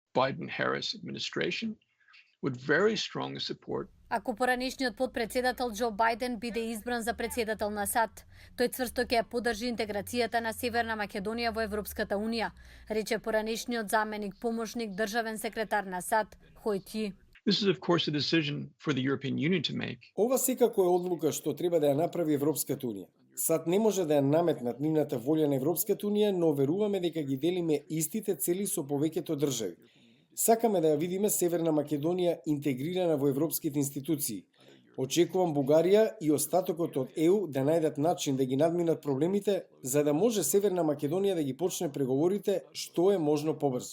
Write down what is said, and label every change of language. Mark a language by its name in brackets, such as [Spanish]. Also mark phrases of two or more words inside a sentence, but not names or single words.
[English] Biden-Harris administration would very strongly support. [Macedonian] Ако поранешниот подпредседател Џо Бајден биде избран за председател на САД, тој цврсто ќе ја поддржи интеграцијата на Северна Македонија во Европската унија, рече поранешниот заменик помошник државен секретар на САД Хој Ти. [English] This is of course a decision for the European Union to make. [Macedonian] Ова секако е одлука што треба да ја направи Европската унија. САД не може да ја наметнат нивната волја на Европската унија, но веруваме дека ги делиме истите цели со повеќето држави. Сакаме да ја видиме Северна Македонија интегрирана во европските институции. Очекувам Бугарија и остатокот од ЕУ да најдат начин да ги надминат проблемите, за да може Северна Македонија да ги почне преговорите што е можно побрзо.